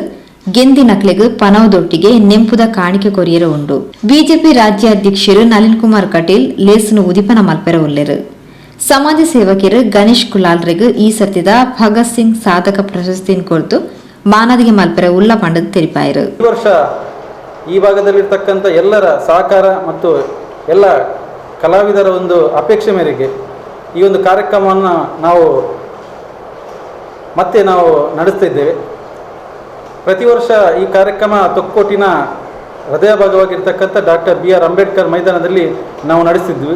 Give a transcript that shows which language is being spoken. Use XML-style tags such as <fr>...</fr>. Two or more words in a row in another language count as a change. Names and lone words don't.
<tcy>ಗೆಂದಿ ನಕ್ಲೆಗ್ ಪನವದೊಟ್ಟಿಗೆ ನೆಂಪುದ ಕಾಣಿಕೆ ಕೊರಿಯರ ಉಂಡು. ಬಿಜೆಪಿ ರಾಜ್ಯಾಧ್ಯಕ್ಷರು ನಳಿನ್ ಕುಮಾರ್ ಕಟೀಲ್ ಲೇಸನು ಉದಿಪನ ಮಲ್ಪೆರ ಉಲ್ಲೆರು. ಸಮಾಜ ಸೇವಕರು ಗಣೇಶ್ ಕುಲಾಲ್ರೆಗ್ ಈ ಸತಿದ ಭಗತ್ ಸಿಂಗ್ ಸಾಧಕ ಪ್ರಶಸ್ತಿಯನ್ನು ಕೊಡ್ತು ಮಾನದಿಗೆ ಮಲ್ಪೆರ ಉಲ್ಲ ಪಂಡದ ತೆರಿಪಾಯರು.</tcy> <kn>ಈ ವರ್ಷ ಈ ಭಾಗದಲ್ಲಿರ್ತಕ್ಕಂಥ ಎಲ್ಲರ ಸಹಕಾರ ಮತ್ತು ಎಲ್ಲ ಕಲಾವಿದರ ಒಂದು ಅಪೇಕ್ಷೆ ಮೇರೆಗೆ ಈ ಒಂದು ಕಾರ್ಯಕ್ರಮವನ್ನು ನಾವು ನಡೆಸ್ತಾ ಇದ್ದೇವೆ. ಪ್ರತಿ ವರ್ಷ ಈ ಕಾರ್ಯಕ್ರಮ ತೊಕ್ಕೋಟಿನ ಹೃದಯ ಭಾಗವಾಗಿರ್ತಕ್ಕಂಥ ಡಾಕ್ಟರ್ BR ಅಂಬೇಡ್ಕರ್ ಮೈದಾನದಲ್ಲಿ ನಾವು ನಡೆಸ್ತಿದ್ವಿ.</kn>